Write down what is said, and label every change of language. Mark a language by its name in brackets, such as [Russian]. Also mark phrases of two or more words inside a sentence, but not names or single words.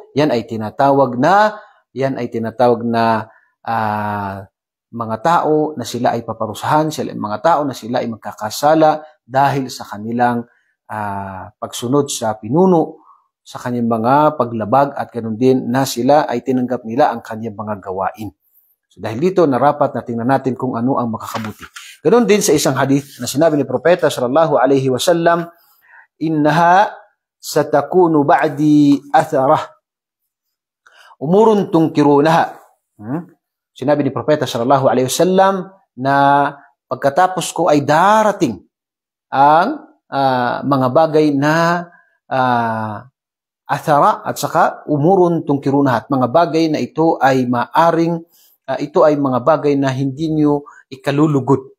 [Filipino] Yan ay tinatawag na mga tao na sila ay paparusahan, sila ay mga tao na sila ay magkakasala dahil sa kanilang pagsunod sa pinuno, sa kanyang mga paglabag, at ganoon din na sila ay tinanggap nila ang kanyang mga gawain. So dahil dito, narapat na tingnan natin kung ano ang makakabuti. Ganoon din sa isang hadith na sinabi ni Propeta [Arabic] صلى الله عليه وسلم, إنها ستكون بعدي أثرة أمور تنكرونها. [Filipino] Sinabi ni Propeta [Arabic] صلى الله عليه وسلم [Filipino] na pagkatapos ko ay darating ang mga bagay na athara at saka [Arabic] أمور تنكرونها. [Filipino] At mga bagay na ito ay maaring ito ay mga bagay na hindi nyo ikalulugod.